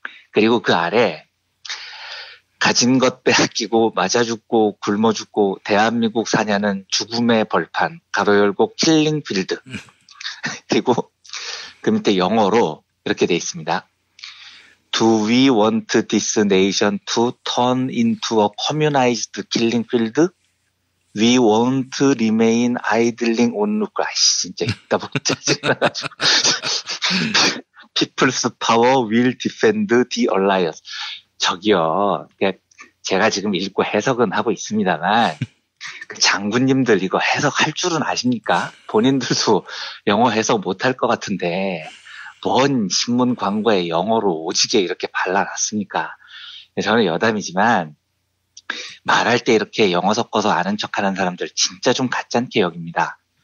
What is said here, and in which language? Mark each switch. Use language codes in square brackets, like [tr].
[ko] 그리고 그 아래 가진 것 빼앗기고 맞아 죽고 굶어 죽고 대한민국 사냐는 죽음의 벌판, 가로 열고 킬링필드. 그리고 그 밑에 영어로 이렇게 돼 있습니다. [en] Do we want this nation to turn into a communized killing field? We won't remain idling on the ground. [ko] 진짜 있다 보면 짜증나가지고. [en] People's power will defend the alliance. [ko] 저기요. 제가 지금 읽고 해석은 하고 있습니다만, 그 장군님들 이거 해석할 줄은 아십니까? 본인들도 영어 해석 못할 것 같은데, 뭔 신문 광고에 영어로 오지게 이렇게 발라놨습니까? 저는 여담이지만 말할 때 이렇게 영어 섞어서 아는 척하는 사람들 진짜 좀 가짠게 여깁니다.